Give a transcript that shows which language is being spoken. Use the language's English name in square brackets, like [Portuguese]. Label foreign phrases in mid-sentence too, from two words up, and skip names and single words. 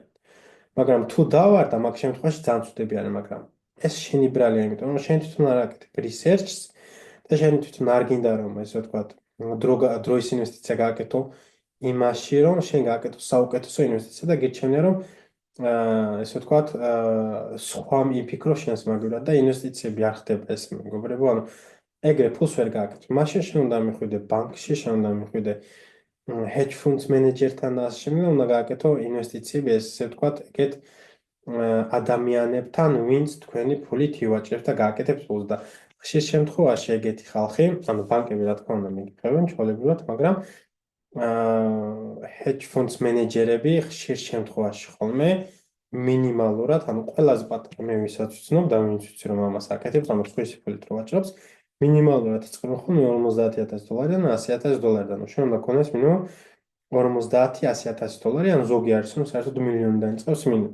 [Georgian] მაგრამ თუ დავარ და მაგ შემთხვევაში ძალიან ცუდები არის, მაგრამ ეს შენი ბრალია, იმიტომ რომ შენ თვითონ არ აკეთებ რისერჩს და შენ თვითონ არ გინდა რომ ესე ვთქვათ, დროის ინვესტიცია გააკეთო იმაში, რომ შენ გააკეთო საუკეთესო ინვესტიცია და გირჩევნია რომ ესე ვთქვათ, სხვა მიფიქრო შენს მაგივრად და ინვესტიციები არ ხდება ეს მეგობრებო, ანუ ეგრე ფულს ვერ გააკეთებ. მაშინ შენ უნდა მიხვიდე ბანკში, შენ უნდა მიხვიდე [English] hedge funds [Georgian] მენეჯერთან და ასე შემდეგ, უნდა გააკეთო ინვესტიციები, ესე ვთქვათ, ეგეთ ადამიანებთან, ვინც თქვენი ფულით ივაჭრებს და გააკეთებს ფულს და ხშირ შემთხვევაში ეგეთი ხალხი, ანუ ბანკები რა თქმა უნდა მიგიყევენ ჩვეულებრივად, მაგრამ [English] hedge funds [Georgian] მენეჯერები ხშირ შემთხვევაში ხოლმე მინიმალურად, ანუ ყველაზე პატარა მე ვისაც ვცნობ და ვინც ვიცი რომ ამას აკეთებს, ანუ სხვისი ფულით რო ვაჭრობს, მინიმალურად იწყება ხოლმე $50,000-დან $100,000-დან. შენ უნდა გქონდეს მინიმუმ $50,000-100,000, ან ზოგი არის რომ საერთოდ მილიონიდან იწყებს მინიმუმ.